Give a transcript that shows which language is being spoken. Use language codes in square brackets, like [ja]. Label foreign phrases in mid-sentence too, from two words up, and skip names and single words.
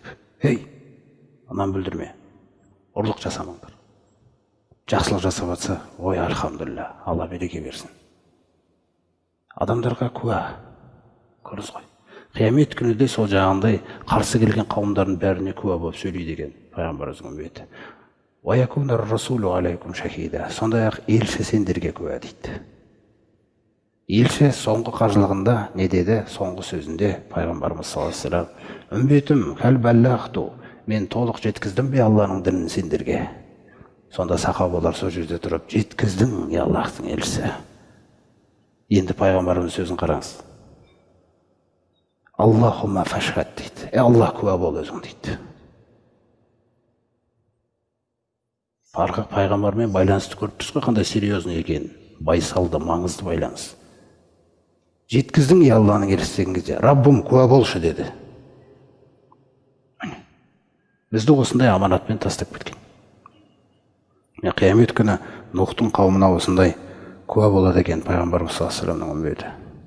[kk] Ей, анан бүлдірме. Ұрлық жасамаңдар. Жақсылық жасап жатса, ой, альхамдулилля, Алла береке берсін. Адамдарға куә. Көрдіңіз ғой. Қиямет күні де сол жағындай қарсы келген қауымдардың бәріне куә болып сөйлейді деген пайғамбарымыздың үмбеті. [ar] ويكون الرسول عليكم شهيدا. [kk] Сондай-ақ елші сендерге куә дейді. Елші соңғы қажылығында не деді? Соңғы сөзінде пайғамбарымыз [ar] صلى الله عليه وسلم: [kk] үмбетім, [ar] هل بلغت. [kk] Мен толық жеткіздім бе Алланың дінін сендерге? Сонда сахабалар сол жерде тұрып, жеткіздің, е Аллахтың елшісі. Енді пайғамбарымыз сөзін қараңыз. [ar] اللهم فاشهد [kk] дейді. Аллах куә бол өзің дейді. Пайғамбармен байланысты көріп тұрсыз ғой, қандай серьезный екенін. Байсалды, маңызды байланыс. Жеткіздің, е Алланың елшісі деген кезде, Раббым куә болшы деді. Бізді осындай аманатпен тастап кеткен. Қиямет күні Нұхтың қауымына осындай куә болады екен пайғамбарымыз [ar] صلى الله عليه وسلم [kk] үмбеті.